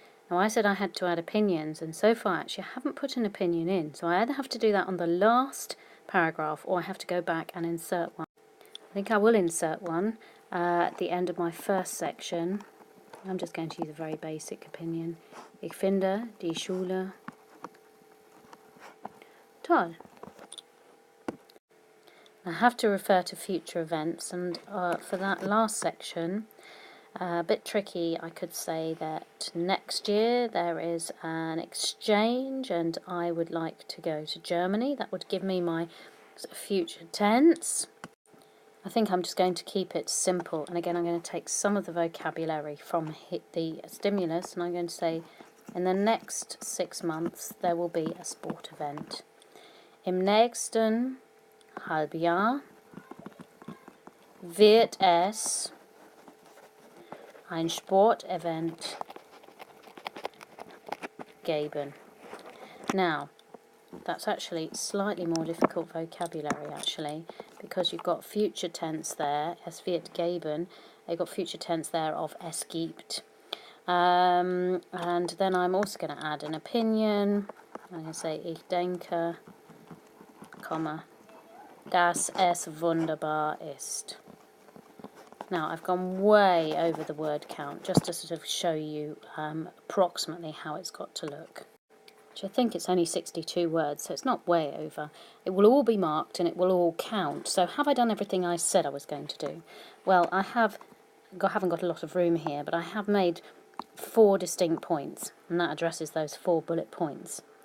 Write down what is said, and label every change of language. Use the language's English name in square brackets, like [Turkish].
[English] Now I said I had to add opinions, and so far actually I haven't put an opinion in, so I either have to do that on the last paragraph, or I have to go back and insert one. I think I will insert one at the end of my first section. I'm just going to use a very basic opinion. [German] Ich finde die Schule toll. [English] I have to refer to future events, and for that last section, a bit tricky, I could say that next year there is an exchange and I would like to go to Germany. That would give me my future tense. I think I'm just going to keep it simple, and again I'm going to take some of the vocabulary from the stimulus, and I'm going to say in the next 6 months there will be a sport event. [German] Im nächsten Halbjahr wird es ein Sportevent geben. [English] Now, that's actually slightly more difficult vocabulary actually, because you've got future tense there, [German] es wird geben, [English] you've got future tense there of [German] es gibt. [English] And then I'm also going to add an opinion. I'm going to say [German] ich denke, [English] comma, [German] dass es wunderbar ist. [English] Now I've gone way over the word count just to sort of show you approximately how it's got to look. Which I think it's only 62 words, so it's not way over. It will all be marked and it will all count. So have I done everything I said I was going to do? Well, I haven't got a lot of room here, but I have made 4 distinct points, and that addresses those 4 bullet points.